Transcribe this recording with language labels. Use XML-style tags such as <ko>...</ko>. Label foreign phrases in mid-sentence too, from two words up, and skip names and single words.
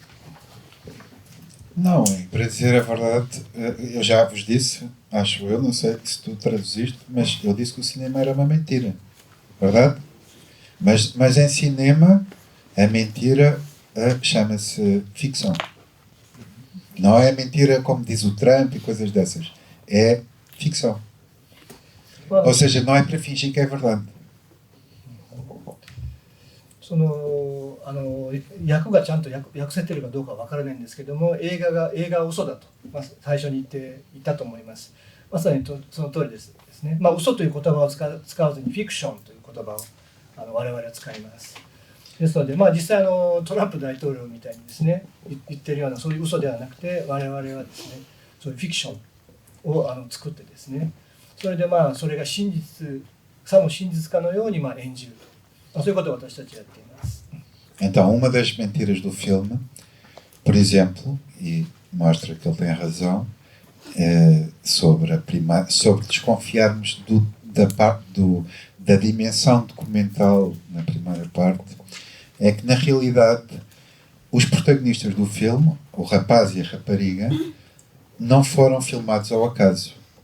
<pt>Não, para dizer a verdade, eu já vos disse, acho eu, não sei se tu traduziste, mas eu disse que o cinema era uma mentira, verdade? Mas em cinema, a mentira chama-se ficção. Não é mentira como diz o Trump e coisas dessas. É ficção. Ou seja, não é para fingir que é verdade.</pt> <ja>その役がちゃんと訳せてるかどうかは分からないんですけども、映画は嘘だと、最初に言ったと思います。まさにその通りですね。嘘という言葉を使わずにフィクションという言葉を我々は使います。ですので、実際トランプ大統領みたいにですね言ってるようなそういう嘘ではなくて、我々はですねそういうフィクションを作ってですね、それでそれがさも真実かのように演じると、そういうことを私たちやっています。</ja> <pt>Então, uma das mentiras do filme, por exemplo, e mostra que ele tem razão, sobre desconfiarmos da dimensão documental na primeira parte, é que na realidade os protagonistas do filme, o rapaz e a rapariga, não foram filmados ao acaso.</pt>